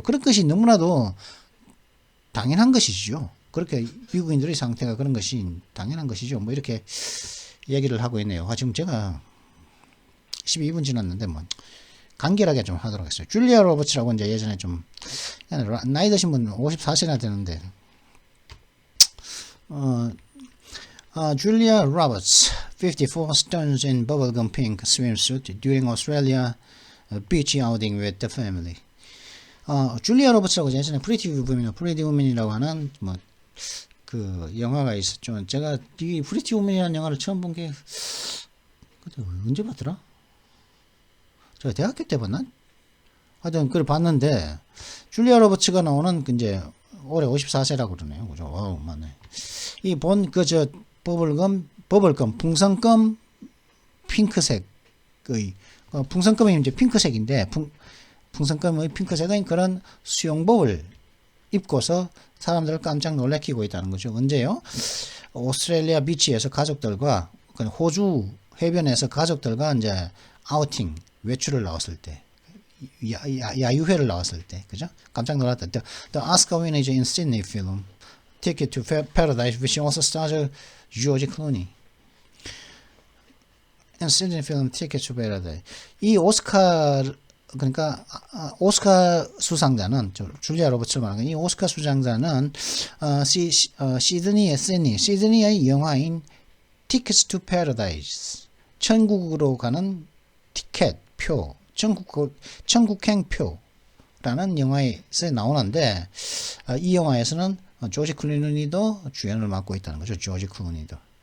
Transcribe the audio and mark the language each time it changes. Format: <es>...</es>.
<ko>그런 것이 너무나도 당연한 것이죠. 그렇게 미국인들의 상태가 그런 것이 당연한 것이죠. 뭐 이렇게 얘기를 하고 있네요. 지금 제가 12분 지났는데 뭐 간결하게 좀 하도록 하겠어요. 줄리아 로버츠라고 이제 예전에 좀 나이 드신 분 54세나 되는데</ko> <en>Julia Roberts, 54, stuns in bubblegum pink swimsuit during Australia beach outing with the family.</en> <ko>줄리아 로버츠라고 예전에 프리티 우먼이라고 하는 뭐 그 영화가 있었죠. 제가 이 프리티 우먼이라는 영화를 처음 본 게 그때 언제 봤더라? 제가 대학교 때 봤나? 하여튼 그걸 봤는데 줄리아 로버츠가 나오는 이제 올해 54세라고 그러네요. 그죠? 와우, 맞네. 이 버블금, 풍선껌 핑크색의, 풍선껌이 이제 핑크색인데, 풍선껌의 핑크색은 그런 수영복을 입고서 사람들을 깜짝 놀래키고 있다는 거죠. 언제요? 오스트레일리아 비치에서 가족들과, 호주 해변에서 가족들과 이제 아우팅, 외출을 나왔을 때, 야유회를 나왔을 때, 그죠? 깜짝 놀랐다.</ko> <en>The Oscar winner in Sydney film, Ticket to Paradise, which also stars George Clooney. And Sydney film Ticket to Paradise.</en> <ko>이 오스카, 그러니까 오스카 수상자는 줄리아 로버츠 말하는 이 오스카 수상자는 시드니의 영화인 Tickets to Paradise, 천국으로 가는 티켓 표, 천국행 표라는 영화에서 나오는데 이 영화에서는 조지 클루니도 주연을 맡고 있다는 거죠. 조지 클루니도.</ko>